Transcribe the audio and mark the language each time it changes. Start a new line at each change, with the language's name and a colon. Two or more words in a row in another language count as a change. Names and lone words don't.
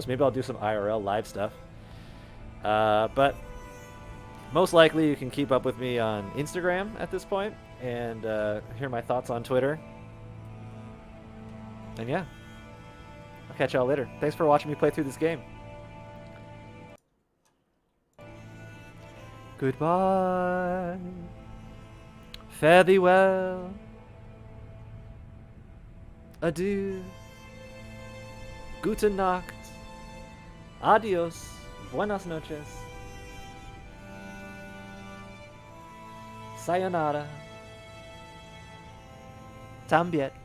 English: Maybe I'll do some IRL live stuff. But most likely you can keep up with me on Instagram at this point and hear my thoughts on Twitter. And yeah, I'll catch y'all later. Thanks for watching me play through this game. Goodbye. Fare thee well. Adieu.
German: Gute Nacht.
Spanish: Adios. Buenas noches. Sayonara. También.